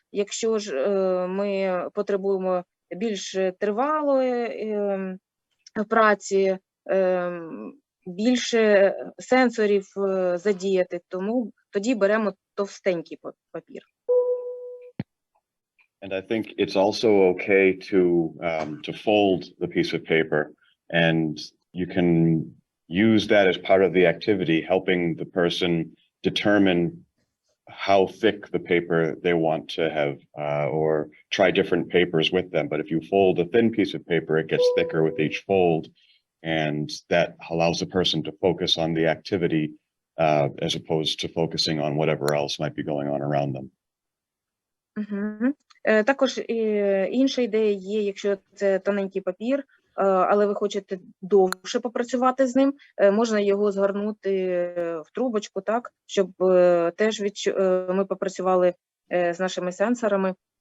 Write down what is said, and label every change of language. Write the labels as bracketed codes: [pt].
[uk] Якщо ж ми потребуємо більш тривалої праці, більше сенсорів задіяти, тому тоді беремо товстенький папір. [en] And I think it's also okay to fold the piece of paper, and you can use that as part of the activity, helping the person determine how thick the paper they want to have, or try different papers with them. But if you fold a thin piece of paper, it gets thicker with each fold, and that allows the person to focus on the activity as opposed to focusing on whatever else might be going on around them. [uk] Також інша ідея є, якщо це тоненький папір, але ви хочете довше попрацювати з ним, можна його згорнути в трубочку, так, щоб теж ми попрацювали з нашими сенсорами.